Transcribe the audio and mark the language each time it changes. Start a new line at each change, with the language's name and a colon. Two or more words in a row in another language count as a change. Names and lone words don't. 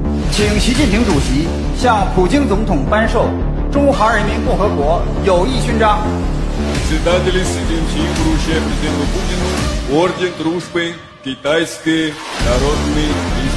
Chinese: 请习近平主席向普京总统颁授中华人民共和国友谊勋章。
Russian: Председатель Си Цзиньпин вручает президенту Путину орден дружбы Китайской Народной